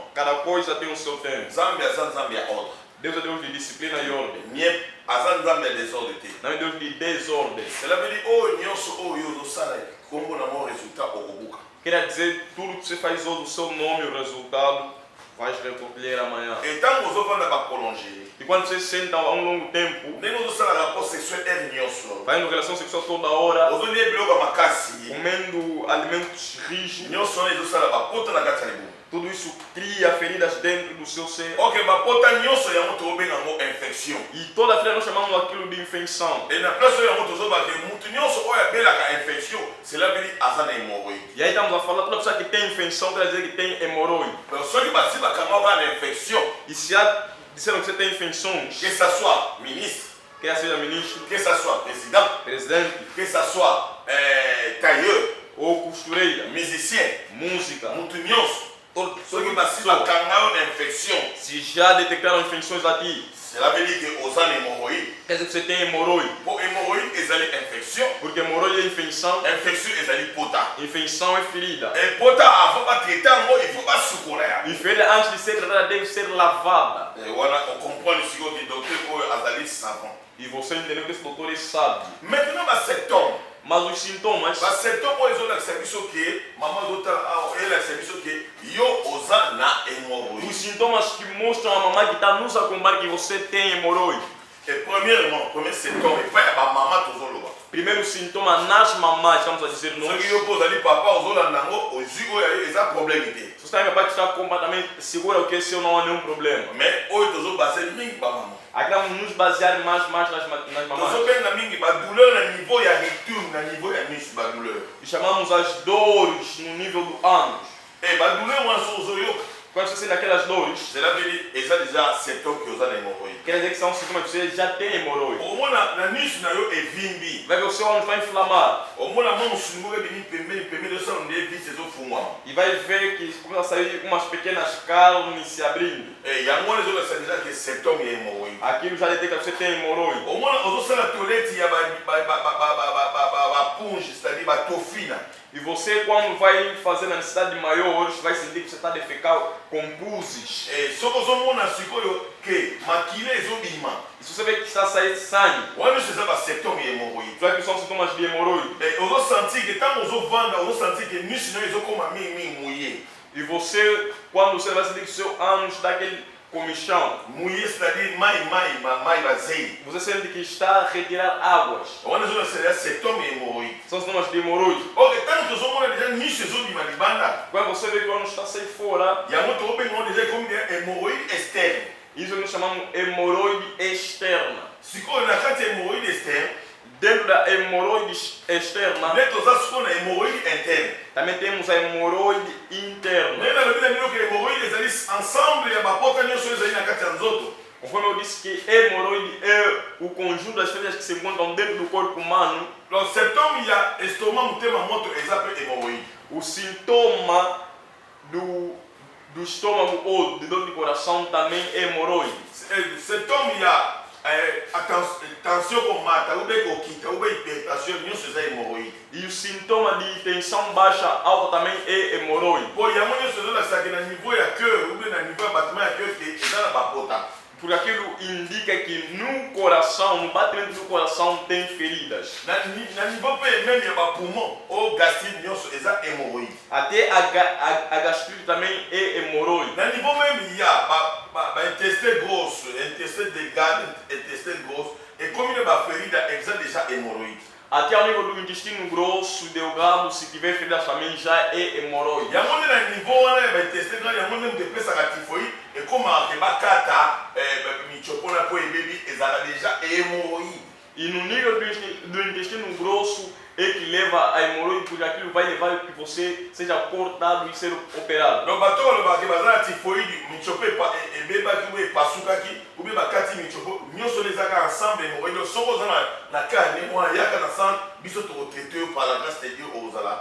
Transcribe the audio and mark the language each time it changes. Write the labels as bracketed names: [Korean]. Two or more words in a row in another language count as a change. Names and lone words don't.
[Portuguese] Cada coisa tem o seu tempo. [Lingala] Nzambe aza nzambe ya ordre. [Portuguese] Deus é Deus de disciplina e ordem. [Lingala] aza nzambe ya désordre te. [Portuguese] Não é Deus de desordem. [French] Cela veut dire [Lingala] oyo nyonso oyo ozosala kombo na mo résultat okobuka. [Portuguese] Quer dizer, tudo que você faz hoje, o seu nome, o resultado, vai recolher amanhã. [Lingala] Et tant ozovanda baprolonger, [Portuguese] E quando você senta há um longo tempo, [Lingala] ndenge ozosala [French] rapport sexuel [Lingala] ere nyonso, [Portuguese] vai em relação sexual toda hora, [Lingala] ozolia biloko ya makasi, [Portuguese] comendo alimentos rijos, [Lingala] nyonso wana ezosala bapota na kati ya libumu. [Portuguese] tudo isso cria feridas dentro do seu ser. [Lingala] Ok, bapota nyonso yango tobenga yango infection. [Portuguese] E toda ferida nós chamamos aquilo de infecção. [Lingala] Et na place oyo yango tozobake mutu nyonso oyo abelaka infection, [French] cela veut dire [Lingala] aza na hémorroïde. [Portuguese] E aí estamos a falar, toda pessoa que tem infecção quer dizer que tem hemorroide. [Lingala] Donc soki basi bakanga oka na infection, [Portuguese] E se já disseram que você tem infecções, [French] que ça soit ministre, [Portuguese] quer seja ministro, [French] que ça soit président, [Portuguese] presidente [French] que ça soit tailleur, [Portuguese] ou costureira, [French] musicien, [Portuguese] música, [Lingala] mutu nyonso, soki basi bakanga yo na infection, [Portuguese] se já detectaram infecções a ti, [French] cela veut dire que [Lingala] oza na [French] hémorroïde. [Portuguese] quer dizer que você tem hemorroide. [Lingala] Po hémorroïde ezali infection, [Portuguese] Porque hemorroide é infecção, [Lingala] infection ezali pota. [Portuguese] infecção é ferida. [Lingala] Et pota avant batraiter yango, [French] il faut [Lingala] basukola ya. [Portuguese] E ferida antes de ser tratada deve ser lavada. [Lingala] Wana ocomprendre sikoyo ke docteur oyo azali savant. [Portuguese] E você entendeu que esse doutor é sábio. [French] Maintenant basymptôme, [Portuguese] Mas os sintomas, [Lingala] basymptôme oyo ezolakisa biso ke mama azotala awa elakisa biso ke yo oza na [Portuguese] os [Lingala] hémorroïde. [Portuguese] sintomas que mostram a mamãe que está nos acompanhando que você tem hemorroide. [French] Et premièrement, premier symptôme, [Lingala] epai ya bamama tozoloba. [Portuguese] Primeiro sintoma nas mamães, estamos a dizer nós. [Lingala] Soki yo mpo ozali papa ozolanda yango ozwi oyo eza problème te. [Portuguese] Se você tem papá que está completamente seguro que esse não há nenhum problema. [Lingala] Mais oyo tozobase mingi bamama. [Portuguese] Aqui vamos nos basear mais nas mamães. [Lingala] tozobenga mingi badouleur na niveau ya retour na niveau ya miso badouleur. [Portuguese] E chamamos as dores no nível do ânus. [Lingala] Badouleur wana so ozoyoka, [Portuguese] Quando você sente aquelas dores, [French] cela veut dire eza déjà symptôme que [Lingala] oza na [French] hémorroïde. [Portuguese] quer dizer que são sintomas que você já tem hemorroide. [Lingala] Omona na miso na yo evimbi, [Portuguese] Vai ver o seu ânus vai inflamar. [Lingala] omona mwa mosungu moko ebimi pembeni osala nde vise ezofungwama. [Portuguese] E vai ver que começa a sair umas pequenas carnes se abrindo. [Lingala] Yango wana ezolakisa [French] déjà que symptôme [Lingala] ya hémorroïde. [Portuguese] Aquilo já detecta que você tem hemorroide. [Lingala] Omona ozosala toilette ya bapunge, c'est-à-dire batofina. [Portuguese] E você, quando vai fazer na necessidade maiores, vai sentir que você está a defecar com puzes. [Lingala] Soki ozomona sikoyo ke makila ezobima, [Portuguese] E se você vê que está a sair sangue, [Lingala] wana nyonso eza basymptôme ya hémorroïde. [Portuguese] vai que são sintomas de hemorroide. [Lingala] Ozosentir ke ntango ozovanda ozosentir ke miso nayo ezokoma mingi mouillé. [Portuguese] E você, quando você vai sentir que o seu ânus dá aquele comichão, [Lingala] Mouillé, c'est-à-dire mai bazei. [Portuguese] você sente que está a retirar águas. [Lingala] Wana ezolakisa symptôme ya hémorroïde. [Portuguese] São sintomas de hemorroide. [Lingala] Ok, ntango tozomona déjà miso ezobima libanda, [Portuguese] Quando você vê que o ânus está a sair fora, [Lingala] yango tokobenga ngo déjà [French] comme hémorroïde externe. [Portuguese] isso nós chamamos hemorroide externa. [Lingala] Sikoyo na kati ya [French] hémorroïde externe, [Portuguese] Dentro da hemorroide externa, [Lingala] nde toza sikoyo na [French] hémorroïde interne. [Portuguese] também temos a hemorroide interna. [Lingala] Ndenge nalobi na bino ke hémorroïde ezali ensemble ya bapota nyonso oyo ezali na kati ya nzoto. [Portuguese] Conforme eu disse que hemorroide é o conjunto das feridas que se encontram dentro do corpo humano, [Lingala] Donc symptôme ya estomac motema moto eza mpe hémorroïde. [Portuguese] o sintoma do estômago ou de dor de coração também é hemorroide. [Lingala] Symptôme ya tension komata ube kokita ube hypertension nyonso eza hémorroïde. [Portuguese] E o sintoma de tensão baixa alta também é hemorroide. [Lingala] Po yango nyonso ezolakisaka na niveau ya cœur ube na niveau ya battement ya cœur ke eza na bapota. [Portuguese] Porque aquilo indica que no coração, no batimento do coração, tem feridas. [Lingala] Na niveau mpe même ya bapoumon o gastrite nyonso eza hémorroïde. [Portuguese] Até a gastrite também é hemorroide. [Lingala] Na niveau même ya [French] intestin grosso, intestin delgado, intestin grosso, [Lingala] ekomi na baferida eza déjà hémorroïde. [Portuguese] Até ao nível do intestino grosso, delgado, se tiver feridas também já é hemorroide. [Lingala] Yango nde na niveau wana ya baintestin grave yango nde moto epesaka typhoïde ekomaka ke bakata michopona mpo ebebi ezalaka déjà hémorroïde. [Portuguese] E no nível do intestino grosso é que leva a hemorroide, porque aquilo vai levar que você seja cortado e ser operado. [Lingala] Donc bato balobaka ke baza na typhoïde michopo ebebaki oyo epasukaki obe bakati michopo nyonso ezaka ensemble hémorroïde. Donc soki oza na cas ndenge wana yaka na centre biso tokotraite yo [French] par la grâce de Dieu [Lingala] ozala.